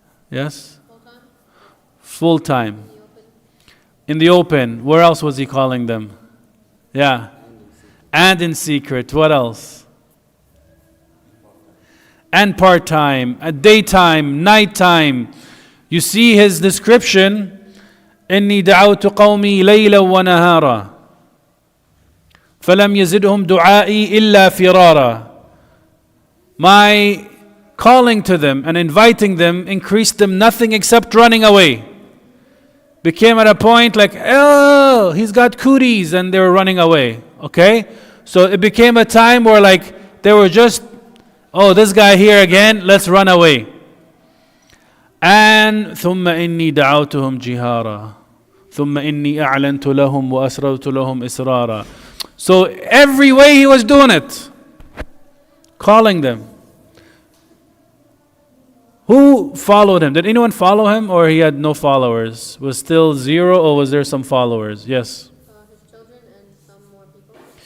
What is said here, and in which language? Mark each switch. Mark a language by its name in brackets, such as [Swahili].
[English] Yes? Full-time. In the open. Where else was he calling them? Yeah. And in secret. What else? And part-time, at daytime, nighttime. You see his description. [Arabic] إني دعوت قومي ليلا ونهارا فلم يزدهم دعائي إلا فرارا. [English] My calling to them and inviting them increased them nothing except running away. Became at a point like, oh, he's got cooties, and they were running away. Okay? So it became a time where like they were just, oh, this guy here again, let's run away. And [Arabic] ثم إني دعوتهم جهارا ثم إني أعلنت لهم وأسررت لهم إسرارا. [English] So every way he was doing it, calling them. Who followed him? Did anyone follow him, or he had no followers? Was still zero, or was there some followers? Yes. His children and some more people.